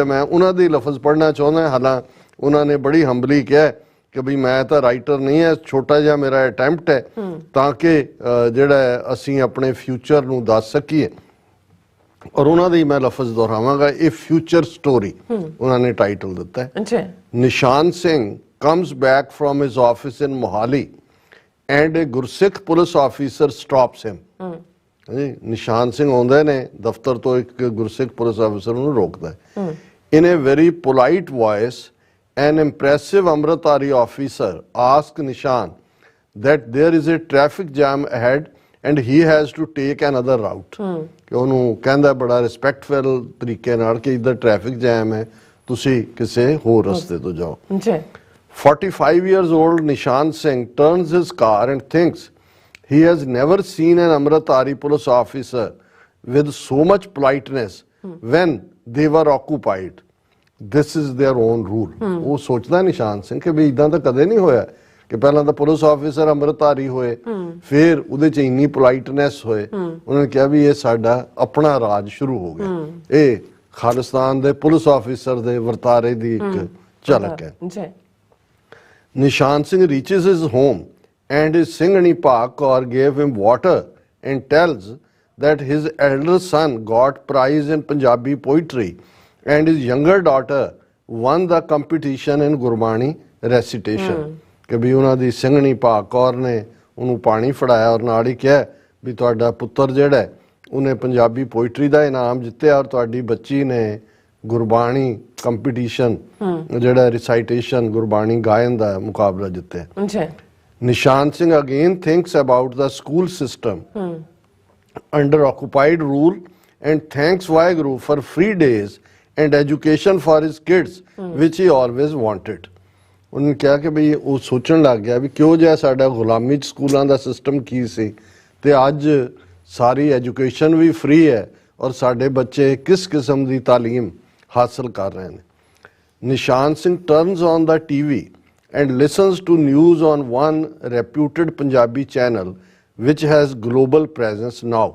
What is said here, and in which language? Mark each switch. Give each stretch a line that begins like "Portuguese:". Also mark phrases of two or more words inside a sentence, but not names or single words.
Punjabi: ਮੈਂ ਉਹਨਾਂ ਦੇ ਲਫ਼ਜ਼ ਪੜ੍ਹਨਾ ਚਾਹੁੰਦਾ, ਹਾਲਾਂ ਉਹਨਾਂ ਨੇ ਬੜੀ ਹੰਬਲੀ ਕਿਹਾ ਕਿ ਬਈ ਮੈਂ ਤਾਂ ਰਾਈਟਰ ਨਹੀਂ ਹੈ, ਛੋਟਾ ਜਿਹਾ ਮੇਰਾ ਅਟੈਂਪਟ ਹੈ ਤਾਂ ਕਿ ਜਿਹੜਾ ਅਸੀਂ ਆਪਣੇ ਫਿਊਚਰ ਨੂੰ ਦੱਸ ਸਕੀਏ। ਔਰ ਉਹਨਾਂ ਦੀ ਮੈਂ ਲਫ਼ਜ਼ ਦੁਹਰਾਵਾਂਗਾ, ਇਹ
English: future story
Punjabi: ਉਹਨਾਂ ਨੇ ਟਾਈਟਲ ਦਿੱਤਾ ਹੈ। ਅੱਛਾ,
English: ਨਿਸ਼ਾਨ ਸਿੰਘ comes back from his office in Mohali and a Gursikh police officer stops him।
Punjabi: ਜੀ ਨਿਸ਼ਾਨ ਸਿੰਘ ਆਉਂਦੇ ਨੇ ਦਫ਼ਤਰ ਤੋਂ, ਇੱਕ ਗੁਰਸਿੱਖ ਪੁਲਿਸ ਅਫਸਰ ਨੂੰ ਰੋਕਦਾ ਹੈ।
English: In a very polite voice, an impressive Amritdhari officer asked Nishan that there is a traffic jam ahead and he has to take another route।
Punjabi: ਕਿ ਉਹਨੂੰ ਕਹਿੰਦਾ ਬੜਾ ਰਿਸਪੈਕਟਫੁਲ ਤਰੀਕੇ ਨਾਲ ਕਿ ਇੱਧਰ
English: traffic jam
Punjabi: ਹੈ, ਤੁਸੀਂ ਕਿਸੇ ਹੋਰ ਰਸਤੇ ਤੋਂ ਜਾਓ। ਜੀ
English: 45 years old Nishan Singh turns his car and thinks he has never seen an Amritdhari police officer with so much politeness when they were occupied। This is their own rule।
Punjabi: ਉਹ ਸੋਚਦਾ ਨਿਸ਼ਾਨ ਸਿੰਘ ਕਿ ਵੀ ਇਦਾਂ ਤਾਂ ਕਦੇ ਨਹੀਂ ਹੋਇਆ ਕਿ ਪਹਿਲਾਂ ਤਾਂ ਪੁਲਿਸ ਆਫੀਸਰ ਅੰਮ੍ਰਿਤਧਾਰੀ ਹੋਏ, ਫਿਰ ਉਹਦੇ 'ਚ ਇੰਨੀ ਪੋਲਾਈਟਨੈਸ ਹੋਏ। ਉਹਨਾਂ ਨੇ ਕਿਹਾ ਵੀ ਇਹ ਸਾਡਾ ਆਪਣਾ ਰਾਜ ਸ਼ੁਰੂ ਹੋ ਗਿਆ। ਇਹ ਖਾਲਿਸਤਾਨ ਦੇ ਪੁਲਿਸ ਆਫੀਸਰ ਦੇ ਵਰਤਾਰੇ ਦੀ ਇੱਕ ਝਲਕ ਹੈ। ਜੀ
English: ਨਿਸ਼ਾਨ ਸਿੰਘ reaches his home and his Singhani Pak Kaur gave him water and tells that his elder son got prize in Punjabi poetry and his younger daughter won the competition in Gurbani recitation।
Punjabi: ਕਿ ਵੀ ਉਹਨਾਂ ਦੀ ਸਿੰਘਣੀ ਭਾਗ ਕੌਰ ਨੇ ਉਹਨੂੰ ਪਾਣੀ ਫੜਾਇਆ ਔਰ ਨਾਲ ਹੀ ਕਿਹਾ ਵੀ ਤੁਹਾਡਾ ਪੁੱਤਰ ਜਿਹੜਾ ਉਹਨੇ ਪੰਜਾਬੀ ਪੋਇਟਰੀ ਦਾ ਇਨਾਮ ਜਿੱਤਿਆ ਔਰ ਤੁਹਾਡੀ ਬੱਚੀ ਨੇ ਗੁਰਬਾਣੀ ਕੰਪੀਟੀਸ਼ਨ ਜਿਹੜਾ ਰਿਸਾਈਟੇਸ਼ਨ ਗੁਰਬਾਣੀ ਗਾਇਨ ਦਾ ਮੁਕਾਬਲਾ ਜਿੱਤਿਆ। ਜੀ
English: Nishan Singh again thinks about the school system under occupied rule and thanks Waheguru for free days and education for his kids which he always wanted।
Punjabi: ਉਹਨੇ ਕਿਹਾ ਕਿ ਬਈ ਉਹ ਸੋਚਣ ਲੱਗ ਗਿਆ ਵੀ ਕਿਉਂ ਜਿਹਾ ਸਾਡਾ ਗੁਲਾਮੀ 'ਚ ਸਕੂਲਾਂ ਦਾ ਸਿਸਟਮ ਕੀ ਸੀ ਤੇ ਅੱਜ ਸਾਰੀ ਐਜੂਕੇਸ਼ਨ ਵੀ ਫ੍ਰੀ ਹੈ ਔਰ ਸਾਡੇ ਬੱਚੇ ਕਿਸ ਕਿਸਮ ਦੀ ਤਾਲੀਮ ਹਾਸਲ ਕਰ ਰਹੇ ਨੇ।
English: Nishan Singh turns on the TV and listens to news on one reputed Punjabi channel which has global presence now.